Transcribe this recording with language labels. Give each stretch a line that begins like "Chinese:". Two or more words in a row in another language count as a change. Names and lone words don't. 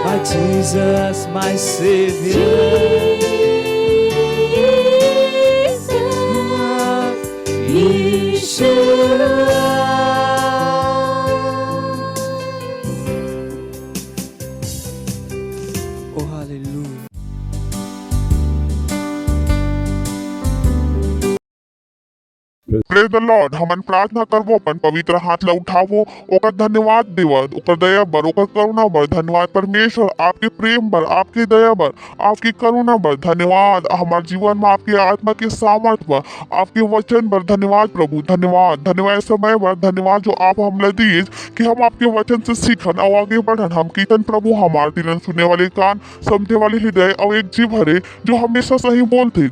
English: my Jesus, my Savior. Oh hallelujah. Praise the Lord.
Chhattisgarhi: हमन प्रार्थना करबो, अपन पवित्र हाथ ला उठावो, ओकर धन्यवाद देवो, ओकर दया बर, ओकर करुणा बर धन्यवाद परमेश्वर। आपके प्रेम बर, आपकी दया बर, आपकी करुणा बर धन्यवाद। हमारे जीवन में आपकी आत्मा के सामर्थ बर, आपके वचन बर धन्यवाद प्रभु। धन्यवाद, धन्यवाद समय बर धन्यवाद जो आप हमला दिए कि हम आपके वचन से सीखन और आगे बढ़न। हम कीर्तन प्रभु हमारे दिलन सुनने वाले कान, समझे वाले हृदय और एक जीव हरे जो हमेशा सही बोलते।